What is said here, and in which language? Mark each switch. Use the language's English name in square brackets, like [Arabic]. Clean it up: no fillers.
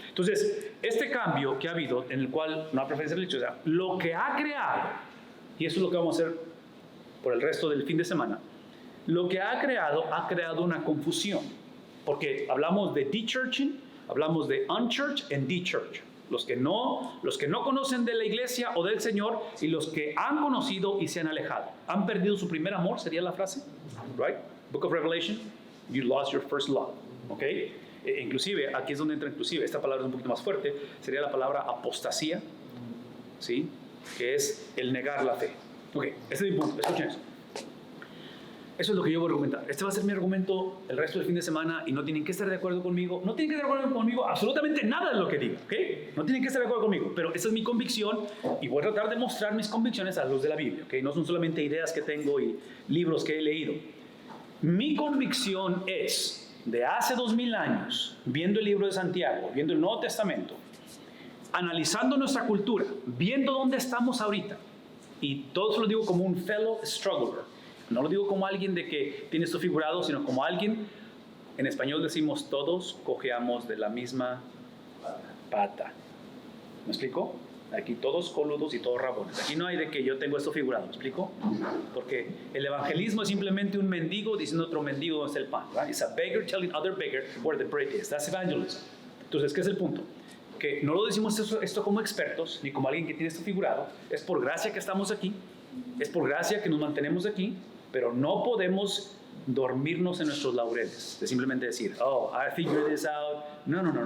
[Spanish] Entonces, este cambio que ha habido, en el cual no hay preferencia religiosa, lo que ha creado, y eso es lo que vamos a hacer por el resto del fin de semana, lo que ha creado una confusión. Porque hablamos de de-churching, hablamos de unchurch and de-church. Los que no conocen de la iglesia o del Señor, y los que han conocido y se han alejado. Han perdido su primer amor, sería la frase. [English] Right? Book of Revelation, you lost your first love. Okay? [Spanish] Inclusive, aquí es donde entra inclusive, esta palabra es un poquito más fuerte, sería la palabra apostasía, ¿sí? Que es el negar la fe. Ok, ese es mi punto, escuchen eso. Eso es lo que yo voy a argumentar. Este va a ser mi argumento el resto del fin de semana, y no tienen que estar de acuerdo conmigo. No tienen que estar de acuerdo conmigo absolutamente nada de lo que diga, ¿ok? No tienen que estar de acuerdo conmigo, pero esa es mi convicción, y voy a tratar de mostrar mis convicciones a la luz de la Biblia, ¿ok? No son solamente ideas que tengo y libros que he leído. Mi convicción es, de hace 2000 años, viendo el libro de Santiago, viendo el Nuevo Testamento, analizando nuestra cultura, viendo dónde estamos ahorita, y todo eso lo digo como un fellow struggler, no lo digo como alguien de que tiene esto figurado, sino como alguien, en español decimos todos cojeamos de la misma pata. ¿Me explico? Aquí todos coludos y todos rabones. Aquí no hay de que yo tengo esto figurado, ¿me explico? Porque el evangelismo es simplemente un mendigo diciendo a otro mendigo dónde está el pan. [English] Right? It's a beggar telling other beggar where the bread is. That's evangelism. [Spanish] Entonces, ¿qué es el punto? Que no lo decimos esto como expertos, ni como alguien que tiene esto figurado. Es por gracia que estamos aquí, es por gracia que nos mantenemos aquí, pero no podemos dormirnos en nuestros laureles, de simplemente decir, oh, I figured this out. No.